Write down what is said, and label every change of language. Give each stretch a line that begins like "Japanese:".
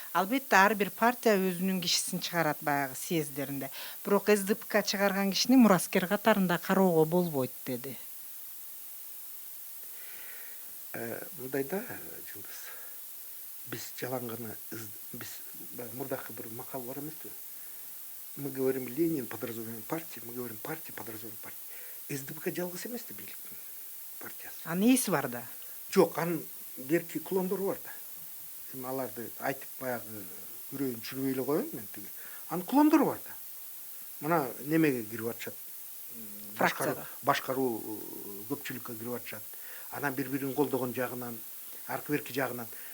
Kyrgyz: Албетте ар бир партия өзүнүн кишисин чыгарат баягы съезддеринде. Бирок СДПК чыгарган кишини мураскер катарында кароого болбойт деди. Мындай да, Жылдыз. Биз жалаң гана биз мурдакы бир макал бар эмеспи?
Russian: Мы говорим Ленин, подразумеваем партию, мы говорим партия, подразумеваем партию.
Kyrgyz: СДПК жалгыз эмес да бийликтин партиясы. Нээси бар да? Жок, анын берки клондору бар да. Эми аларды айтып баягы үрөйүн чүрбөй эле коеюн мен тиги. Анын клондору бар да. Мына немеге кирип атышат. Фракцияга. Башкаруу көпчүлүккө кирип атышат. Анан бири-бирин колдогон жагынан, аркы берки жагынан.